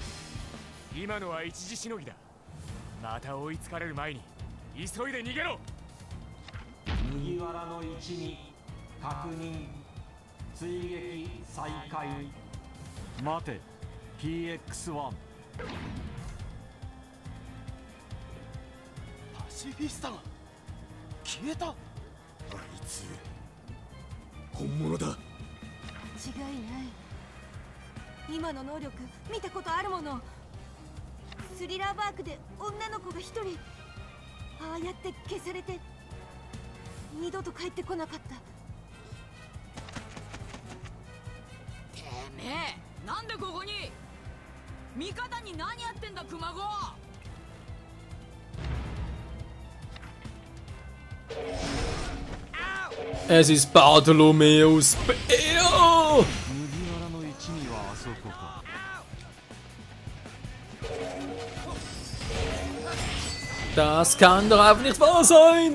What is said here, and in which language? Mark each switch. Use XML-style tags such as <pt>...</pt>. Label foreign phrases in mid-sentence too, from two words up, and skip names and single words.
<ja>PX1 パシフィスタが消えた。あいつ本物だ。違いない。今の能力見たことあるもの。スリラーバークで女の子が一人ああやって消されて二度と帰ってこなかった。てめえなんでここに。味方に何やってんだ熊子。</ja> <de>Es ist Bartholomäus Bär! Das kann doch einfach nicht wahr sein!</de>